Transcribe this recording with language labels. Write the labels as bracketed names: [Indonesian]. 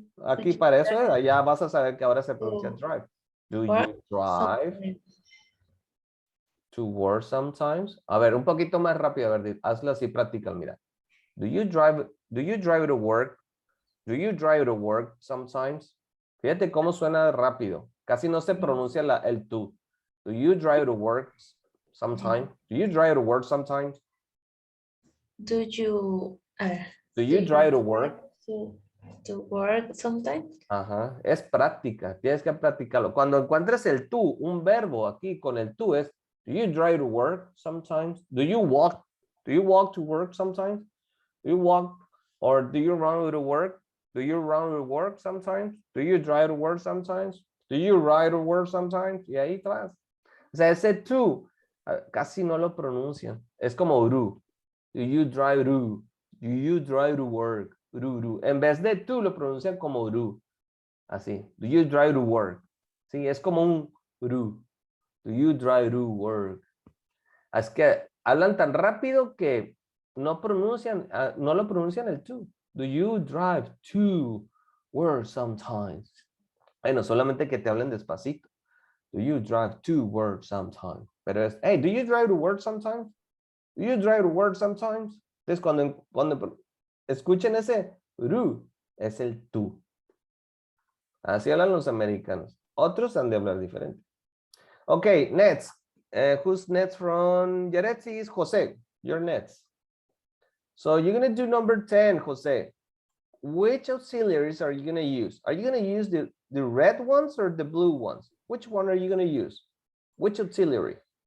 [Spanish] Aquí para eso, ya vas a saber que ahora se pronuncia drive. [English] Do you drive to work sometimes? [Spanish] A ver, un poquito más rápido, a ver, hazlo así practical, mira. [English] Do you drive to work? Do you drive to work sometimes? [Spanish] Fíjate cómo suena rápido. Casi no se pronuncia el to. [English] Do you drive to work sometimes? Do you drive to work sometimes? Do you Do you drive to work? to work sometimes? [Spanish] Ajá, es práctica, tienes que practicarlo. Cuando encuentres el to, un verbo aquí con el to es, [English] do you drive to work sometimes? Do you walk to work sometimes? Do you walk or do you run to work? Do you run to work sometimes? Do you drive to work sometimes? Do you ride to work sometimes? [Spanish] Y ahí atrás. O sea, ese to casi no lo pronuncian. Es como do. [English] Do you drive to? Do you drive to work? Do. [Spanish] En vez de to lo pronuncian como do. Así. [English] Do you drive to work? [Spanish] Sí, es como un do. [English] Do you drive to work? [Spanish] Es que hablan tan rápido que no pronuncian, no lo pronuncian el to. [English] Do you drive to work sometimes? [Spanish] Bueno, solamente que te hablen despacito. [English] Do you drive to work sometimes? [Spanish] Pero es, [English] hey, do you drive to work sometimes? Do you drive to work sometimes? [Spanish] Entonces, cuando escuchen ese do, es el to. Así hablan los americanos. Otros han de hablar diferente. [English] Okay, next. Who's next from Yaretsi is Jose. You're next. So you're going to do number 10, Jose. Which auxiliaries are you going to use? Are you going to use the red ones or the blue ones? Which one are you going to use? Which auxiliary?